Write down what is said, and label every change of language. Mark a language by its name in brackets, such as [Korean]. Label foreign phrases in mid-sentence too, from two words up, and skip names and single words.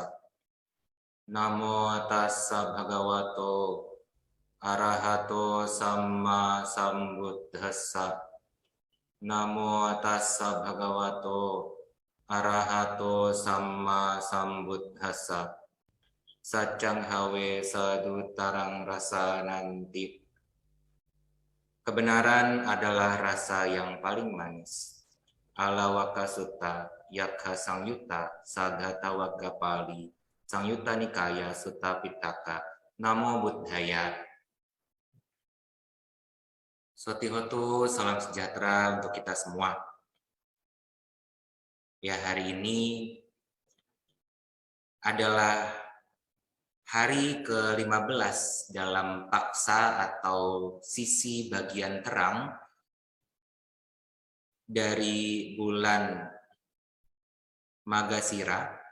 [Pali] Namo tassa bhagavato arahato samma sambuddhassa. Namo tassa bhagavato arahato samma sambuddhassa. Sacang hawe sadutarang rasa nanti. [Indonesian] Kebenaran adalah rasa yang paling manis. [Pali] Alawaka Sutta, Yakha Sangyutta, Saddhata Wagga Pali, Sangyutta Nikaya, Sutta Pitaka, Namo Buddhaya. Sotihotu, [Indonesian] salam sejahtera untuk kita semua. Ya, hari ini adalah hari ke-15 dalam paksa atau sisi bagian terang dari bulan Magasira.